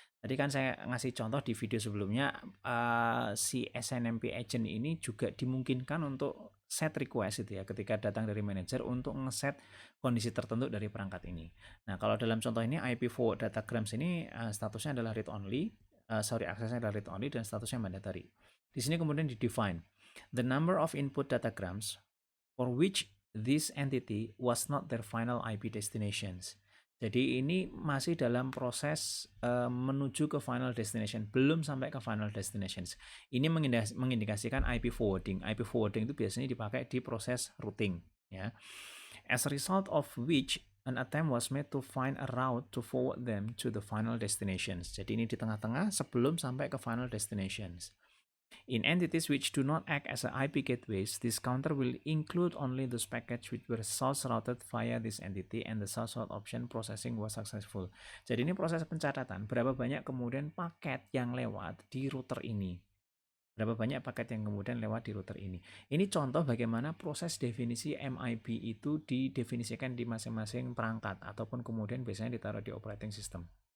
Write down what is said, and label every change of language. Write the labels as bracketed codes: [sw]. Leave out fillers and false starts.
[id] Tadi kan saya ngasih contoh di video sebelumnya, si SNMP agent ini juga dimungkinkan untuk set request gitu ya, ketika datang dari manajer untuk ngeset kondisi tertentu dari perangkat ini. Nah, kalau dalam contoh ini IP forward datagrams ini statusnya adalah read only, aksesnya adalah read only dan statusnya mandatory. Di sini kemudian di [en] define the number of input datagrams for which this entity was not their final IP destinations. [id] Jadi ini masih dalam proses menuju ke final destination, belum sampai ke final destinations. Ini mengindikasikan IP forwarding. IP forwarding itu biasanya dipakai di proses routing, ya. [en] As a result of which an attempt was made to find a route to forward them to the final destinations. [id] Jadi ini di tengah-tengah sebelum sampai ke final destinations. [en] In entities which do not act as IP gateways, this counter will include only those packets which were source routed via this entity and the source route option processing was successful. [id] Jadi ini proses pencatatan, berapa banyak kemudian paket yang lewat di router ini. Berapa banyak paket yang kemudian lewat di router ini. Ini contoh bagaimana proses definisi MIB itu didefinisikan di masing-masing perangkat ataupun kemudian biasanya ditaruh di operating system.